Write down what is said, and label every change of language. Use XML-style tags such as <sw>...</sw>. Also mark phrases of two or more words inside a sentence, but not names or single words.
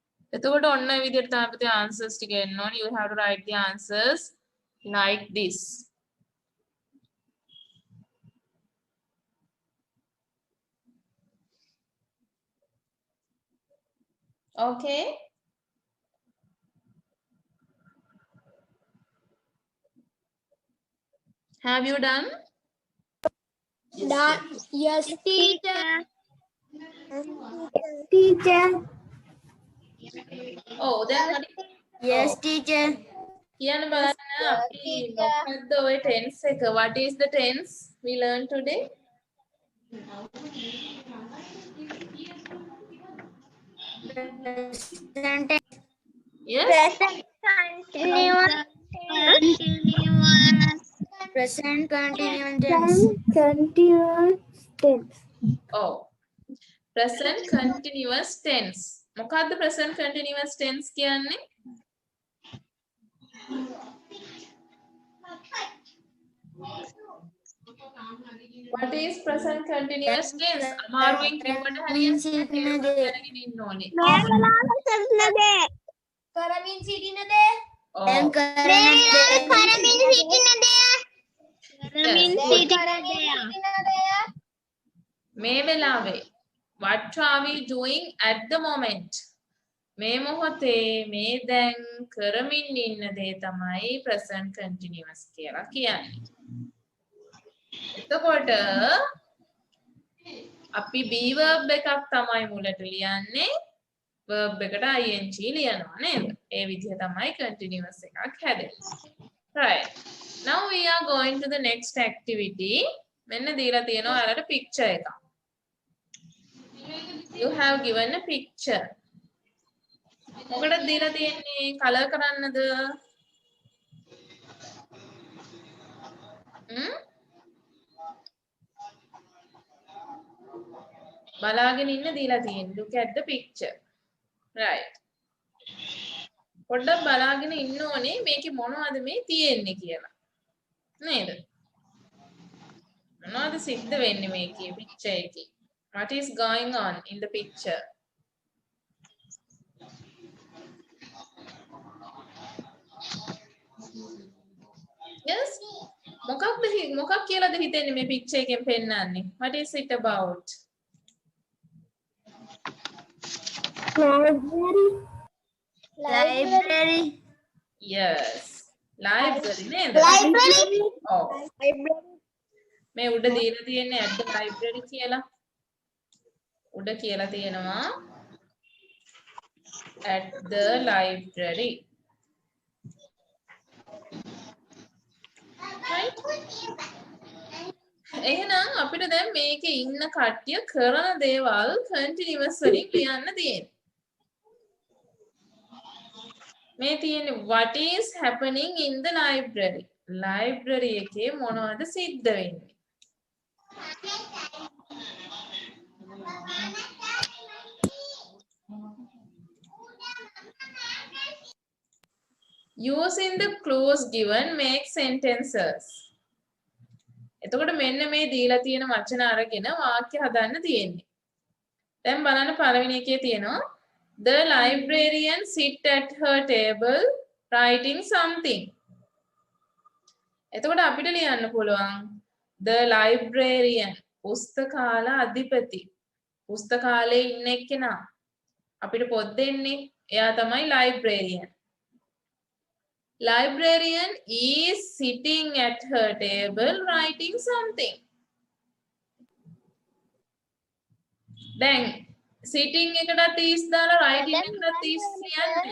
<si>එතකොට ඔන්න ඔය විදිහට තමයි අපිට answers ටික එන්න ඕනේ.</si> <en>You have to write the answers like this. Okay. Have you done? Yes, Teacher. teacher. Oh, then what? Yes, teacher.</en> <si>කියන්න බලන්න අපි මොකද්ද ඔය tense එක?</si> <en>What is the tense we learned today? Present tense. Yes. Continuous. Present continuous tense. Continuous tense. Oh. Present continuous tense.</en> <si>මොකද්ද present continuous tense කියන්නේ?</si> <en>What is present continuous tense?</en> <si>අමාරුවෙන් කිව්වට</si> <en>means</en> <si>හරියට ඉන්න දේ. දැනගෙන ඉන්න ඕනේ. කරමින් සිටින දේ. දැන්</si> <en>Oh.</en> <si>කරන දේ. මේ වෙලාවේ</si> <en>what are we doing at the moment?</en> <si>මේ මොහොතේ මේ දැන් කරමින් ඉන්න දේ තමයි present continuous කියලා කියන්නේ. එතකොට අපි be verb එකක් තමයි මුලට ලියන්නේ. verb එකට ing ලියනවා නේද? ඒ විදිහ තමයි continuous එකක් හැදෙන්නේ.</si> <en>Right. Now we are going to the next activity.</en> <si>මෙන්න දීලා තියෙනවා ඔයාලට picture එකක්.</si> <en>You have given a picture.</en> <si>මොකටද දීලා තියෙන්නේ? color කරන්නද? බලාගෙන ඉන්න දීලා තියෙන්නේ.</si> <en>Look at the picture. Right.</en> <si>පොඩ්ඩක් බලාගෙන ඉන්න ඕනේ මේකේ මොනවද මේ තියෙන්නේ කියලා. නේද? මොනවද සිද්ධ වෙන්නේ මේකේ picture එකේ?</si> <en>What is going on in the picture? Yes?</en> <si>මොකක් කියලාද හිතෙන්නේ මේ picture එකෙන් පෙන්නන්නේ?</si> <en>What is it about? Library. Yes. Library නේද? Library.</en> <si>ඔව්. මේ උඩ දීලා තියෙන්නේ</si> <en>at the library</en> <si>කියලා. උඩ කියලා තියෙනවා</si> <en>at the library. Right?</en> <si>එහෙනම් අපිට දැන් මේකේ ඉන්න කට්ටිය කරන දේවල් continuous වලින් ලියන්න තියෙන්නේ. මේ තියෙන්නේ</si> <en>what is happening in the library?</en> <si>library එකේ මොනවද සිද්ධ වෙන්නේ?</si> <en>Using the clues given make sentences.</en> <si>එතකොට මෙන්න මේ දීලා තියෙන වචන අරගෙන වාක්‍ය හදන්න තියෙන්නේ. දැන් බලන්න පළවෙනි එකේ තියෙනවා</si> <en>The librarian sit at her table writing something.</en> <si>එතකොට අපිට ලියන්න පුළුවන්</si> <en>The librarian</en> <si>පුස්තකාල අධිපති. පුස්තකාලේ ඉන්න එක්කෙනා. අපිට පොත් දෙන්නේ. එයා තමයි librarian.</si> <en>Librarian is sitting at her table writing something.</en> <si>දැන් sitting එකටත් is දාලා writing එකටත් is ලියන්නේ.</si>